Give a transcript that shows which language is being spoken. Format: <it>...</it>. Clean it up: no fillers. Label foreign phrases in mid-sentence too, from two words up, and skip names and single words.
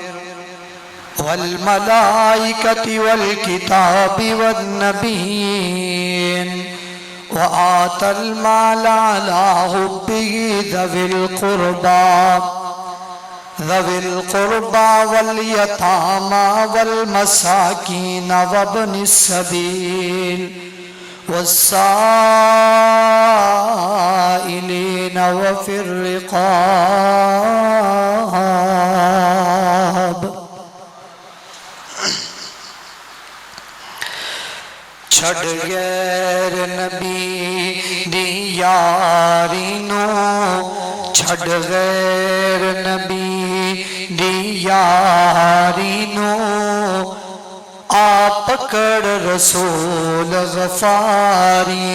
<ar>والملائكة والكتاب والنبيين وآتى المال على حبه ذوي القربى واليتامى والمساكين وابن السبيل والسائلين وفي</ar> <pa>الرقاب چھڑ غیر نبی دی یاری نو چھڑ غیر نبی دی یاری نو آ پکڑ رسول غفاری</pa>